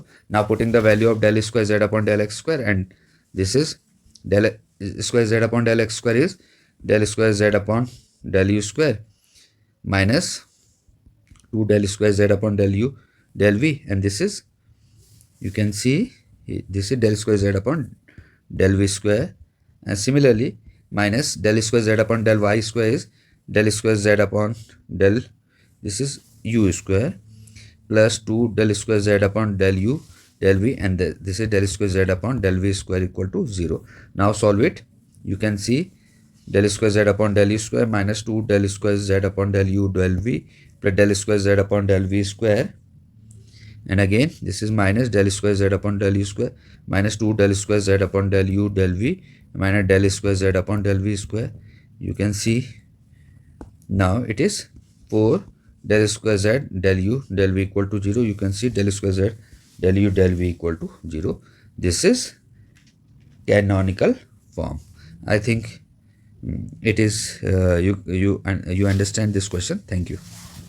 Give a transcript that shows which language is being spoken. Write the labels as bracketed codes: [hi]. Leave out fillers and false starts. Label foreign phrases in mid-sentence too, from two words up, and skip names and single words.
[en] Now putting the value of del square z upon del x square, and this is del square z upon del x square is del square z upon del u square minus 2 del square z upon del u del v, and this is, you can see, this is del square z upon del v square, and similarly minus del square z upon del y square is del square z upon del, this is u square plus 2 del square z upon del u del v, and this is del square z upon del v square equal to 0. Now solve it. You can see del square z upon del u square minus 2 del square z upon del u del v plus del square z upon del v square, and again this is minus del square z upon del u square minus 2 del square z upon del u del v minus del square z upon del v square. You can see now it is 4 del square z del u del v equal to 0. You can see del square z del u del v equal to 0. This is canonical form. I think it is you understand this question. Thank you.